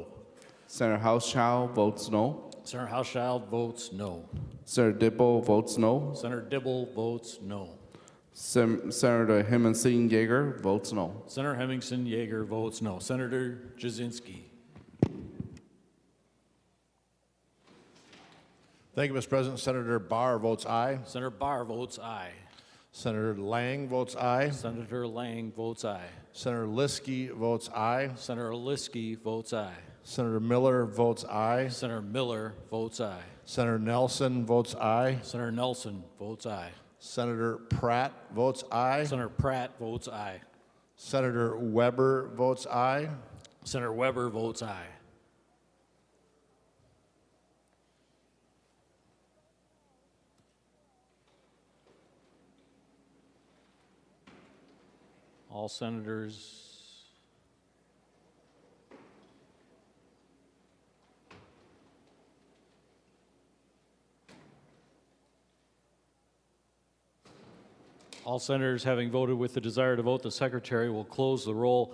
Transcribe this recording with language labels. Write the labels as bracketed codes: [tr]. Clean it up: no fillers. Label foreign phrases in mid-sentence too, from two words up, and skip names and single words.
[en] Senator Hauschild votes no. Senator Hauschild votes no. Senator Dibble votes no. Senator Dibble votes no. Senator Hemmingson Yeager votes no. Senator Hemmingson Yeager votes no. Senator Jasinski. Thank you, Mr. President. Senator Barr votes aye. Senator Barr votes aye. Senator Lang votes aye. Senator Lang votes aye. Senator Liskey votes aye. Senator Liskey votes aye. Senator Miller votes aye. Senator Miller votes aye. Senator Nelson votes aye. Senator Nelson votes aye. Senator Pratt votes aye. Senator Pratt votes aye. Senator Weber votes aye. Senator Weber votes aye. All senators. All senators having voted with the desire to vote, the secretary will close the roll.